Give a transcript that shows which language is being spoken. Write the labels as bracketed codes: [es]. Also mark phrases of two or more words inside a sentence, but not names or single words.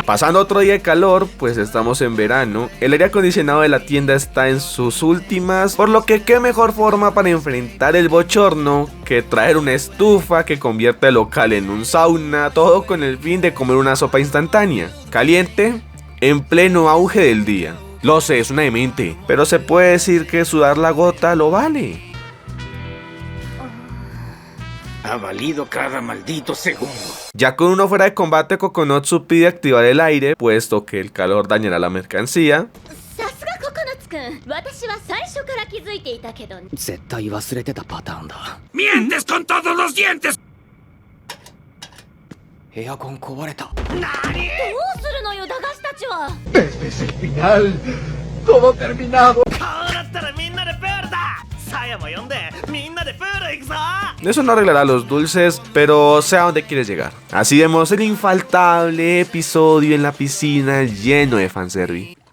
[es] Pasando otro día de calor, pues estamos en verano. El aire acondicionado de la tienda está en sus últimas, por lo que qué mejor forma para enfrentar el bochorno que traer una estufa que convierte el local en un sauna, todo con el fin de comer una sopa instantánea, caliente, en pleno auge del día. Lo sé, es una demente, pero se puede decir que sudar la gota lo vale. Ha valido cada maldito segundo. Ya con uno fuera de combate, Kokonotsu pide activar el aire, puesto que el calor dañará la mercancía. [ja] さすがココナッツくん、私は最初から気づいていたけど。絶対忘れてたパターンだ。 [es] ¡Mientes con todos los dientes! [ja] エアコン壊れた。どうするのよ、駄菓子たちは。 [es] Final. Todo terminado. Eso no arreglará los dulces, pero sé a dónde quieres llegar. Así vemos el infaltable episodio en la piscina lleno de fanservice.